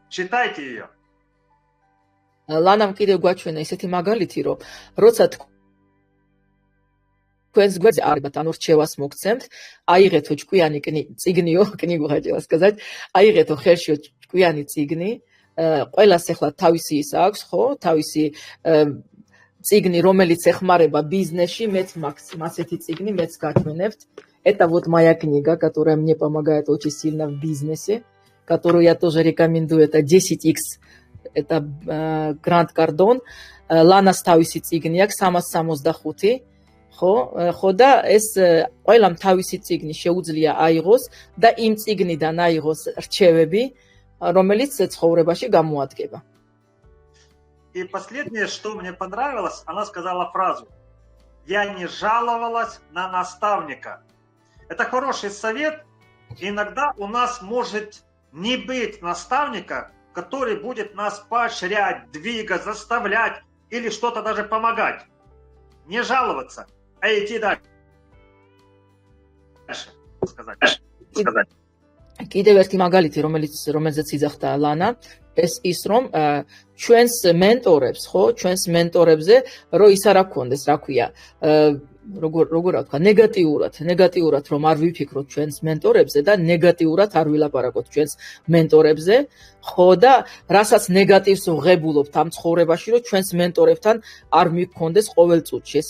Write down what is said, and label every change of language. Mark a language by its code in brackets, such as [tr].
[ru] Читайте ее. [ka] Ланам კიდევ გვაჩვენა ისეთი მაგალითი, რომ როცა თქვენს გვერდზე არბათ, ანუ რჩევას მოგცემთ, აიღეთო ჭკვიანი წიგნიო, [ru] კნიგу хотела сказать, [ka] აიღეთო ხელშიო ჭკვიანი წიგნი, ყველას ახლა თავისი ის აქვს, ხო, თავისი წიგნი, რომელიც ეხმარება ბიზნესში, მეც მაქვს ასეთი წიგნი, მეც გაჩვენებთ. [ru] Это вот моя книга, которая мне помогает очень сильно в бизнесе, которую я тоже рекомендую, это 10X, это Grant Cardone, [ka] Ланას თავისი წიგნი აქვს 365 ხო და ეს ყველამ თავისი წიგნი შეუძლია აიღოს და იმ წიგნიდან აიღოს რჩევები, რომელიც ცხოვრებაში გამოადგება. [ru] И последнее, что мне понравилось, она сказала фразу: «Я не жаловалась на наставника». Это хороший совет. Иногда у нас может не быть наставника, который будет нас поощрять, двигать, заставлять или что-то даже помогать. Не жаловаться, а идти дальше. Сказать. [ka] კიდევ ერთი მაგალითი, რომელზეც იძახდა ლანა, ეს ის რომ ჩვენს მენტორებს, ხო, ჩვენს მენტორებზე რო ის არ აქონდეს, რა ქვია, როგორ რა თქვა, ნეგატიურად რომ არ ვიფიქროთ ჩვენს მენტორებზე და ნეგატიურად არ ვილაპარაკოთ ჩვენს მენტორებზე, ხო და რასაც ნეგატივს ვღებულობთ ამ ცხოვრებაში, რომ ჩვენს მენტორებთან არ მიგქონდეს ყოველ წუთში.